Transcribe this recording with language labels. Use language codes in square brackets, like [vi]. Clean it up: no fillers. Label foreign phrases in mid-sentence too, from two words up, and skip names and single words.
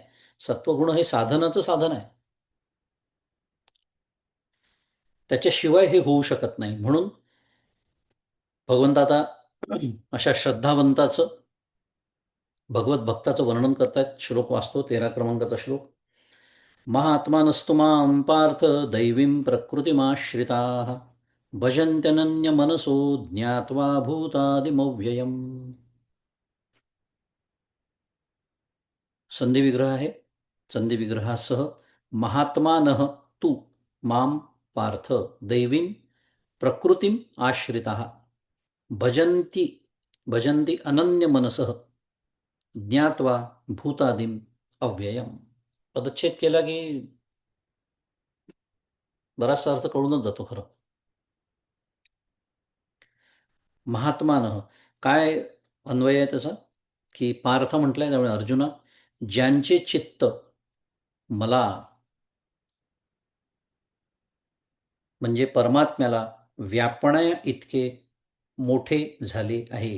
[mr] सत्वगुण हे साधनाचं साधन आहे. त्याच्याशिवाय हे होऊ शकत नाही. म्हणून भगवंत आता अशा श्रद्धावंताचं, भगवत भक्ताचं वर्णन करतायत. श्लोक वाचतो, 13 क्रमांकाचा श्लोक. [sa] महात्मानस्तु मां पार्थ दैवीं प्रकृतिमाश्रिताः भजन्त्यनन्यमनसो ज्ञात्वा भूतादिमव्ययम्. [mr] संधी विग्रह आहे. संधी विग्रहासह [sa] महात्मानः तू मां पार्थ दैवीं प्रकृतीम आश्रिताः भजन्ति भजन्ति अनन्य मनसः ज्ञात्वा भूतादिम अव्ययम. [mr] पदच्छेद केला की बराचसा अर्थ कळूनच जातो खरं. महात्मानं, काय अन्वय आहे त्याचा? की पार्थ म्हटलंय त्यामुळे अर्जुना, ज्यांचे चित्त मला म्हणजे परमात्म्याला व्यापण्या इतके मोठे झाले आहे.